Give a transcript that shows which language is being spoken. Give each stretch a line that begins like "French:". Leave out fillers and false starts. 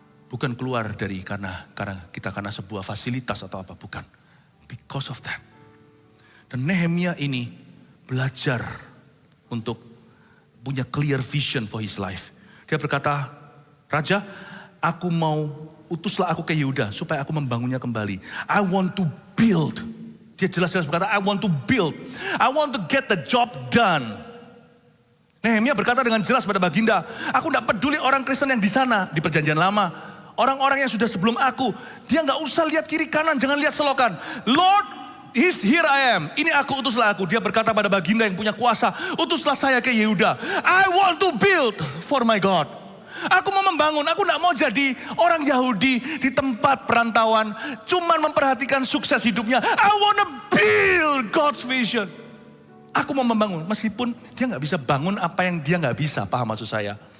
Indonesian: Bukan keluar karena sebuah fasilitas atau apa, bukan.
English: Because of that.
Indonesian: Dan Nehemia ini belajar untuk punya
English: clear vision for his life.
Indonesian: Dia berkata, Raja, aku mau utuslah aku ke Yehuda supaya aku membangunnya kembali.
English: I want to build.
Indonesian: Dia jelas-jelas berkata,
English: I want to build. I want to get the job done.
Indonesian: Nehemia berkata dengan jelas pada Baginda, aku tidak peduli orang Kristen yang di sana, di perjanjian lama. Orang-orang yang sudah sebelum aku, dia nggak usah lihat kiri kanan, jangan lihat selokan.
English: Lord, here I am.
Indonesian: Ini aku, utuslah aku. Dia berkata pada Baginda yang punya kuasa, utuslah saya ke Yehuda.
English: I want to build for my God.
Indonesian: Aku mau membangun, aku gak mau jadi orang Yahudi di tempat perantauan. Cuman memperhatikan sukses hidupnya.
English: I wanna build God's vision.
Indonesian: Aku mau membangun, meskipun dia gak bisa bangun apa yang dia gak bisa. Paham maksud saya?